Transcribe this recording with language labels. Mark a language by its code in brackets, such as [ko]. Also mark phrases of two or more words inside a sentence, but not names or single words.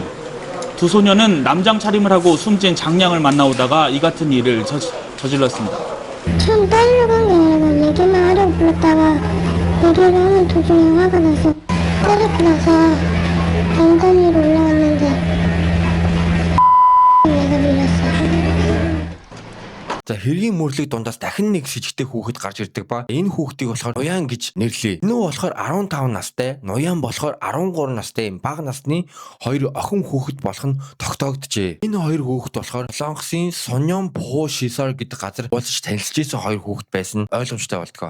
[ko] 두 소녀는 남장 차림을 하고 숨진 장량을 만나오다가 이 같은 일을 저질렀습니다. 처음 따지려고 한 게 아니라 얘기만 하려고 불렀다가 얘기를 하는 도중에 화가 나서 때리고 나서 엉덩 위로 올라왔는데 얘가 밀렸어요. [mn] За хэргийн мөрлөг дундаас дахин нэг сэжигтэй хүүхэд гарч ирдэг ба энэ хүүхдийг болохоор Ноян гэж нэрлэе. Инүү болохоор 15 настай, Ноян болохоор 13 настай юм бага насны хоёр охин хүүхэд болох нь тогтоогджээ. Энэ хоёр хүүхэд болохоор Солонгосын Сонён Пху Шисор гэдэг газар уулзаж танилцж исэн хоёр хүүхэд байсан ойлгомжтой болтгоо.